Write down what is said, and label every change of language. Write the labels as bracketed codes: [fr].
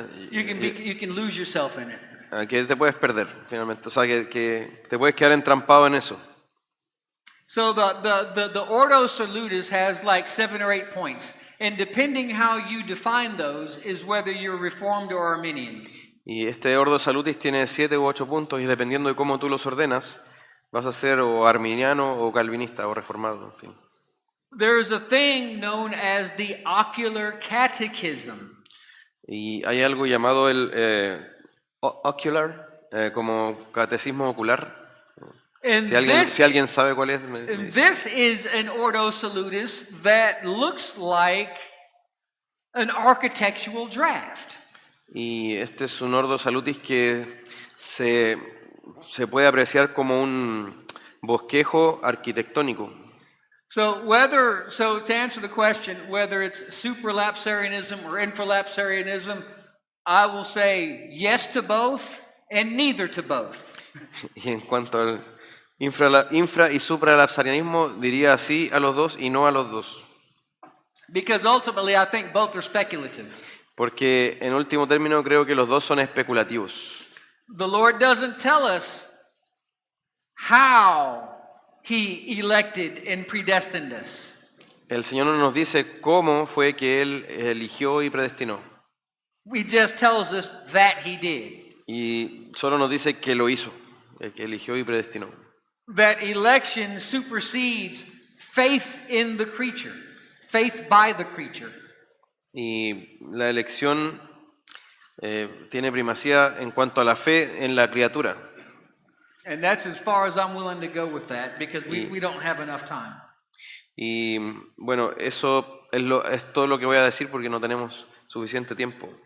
[en] You can lose yourself in it. [es] Que te puedes perder finalmente, o sea que te puedes quedar entrampado en eso. [en] So the Ordo Salutis has like 7 or 8 points, and depending how you define those is whether you're Reformed or Arminian. [es] Y este Ordo Salutis tiene 7 u 8 puntos y dependiendo de cómo tú los ordenas, vas a ser o arminiano o calvinista o reformado, en fin. [en] There is a thing known as the Ocular Catechism. [es] Y hay algo llamado el ocular, como catecismo ocular. [en] And [es] Si alguien sabe cuál es, me dice. [en] this is an Ordo Salutis that looks like an architectural draft. [es] Y este es un Ordo Salutis que se puede apreciar como un bosquejo arquitectónico. [en] So to answer the question, whether it's supralapsarianism or infralapsarianism, I will say yes to both and neither to both. [es] Y en cuanto al infra y supralapsarianismo, diría sí a los dos y no a los dos. [en] Because ultimately I think both are speculative. [es] Porque en último término creo que los dos son especulativos. [en] The Lord doesn't tell us how he elected and predestined us. [es] El Señor no nos dice cómo fue que Él eligió y predestinó. [en] He just tells us that he did. [es] Y solo nos dice que lo hizo, que eligió y predestinó. [en] That election supersedes faith in the creature, faith by the creature. [es] Y la elección tiene primacía en cuanto a la fe en la criatura. [en] And that's as far as I'm willing to go with that because we don't have enough time. [es] Y bueno, eso es todo lo que voy a decir porque no tenemos suficiente tiempo.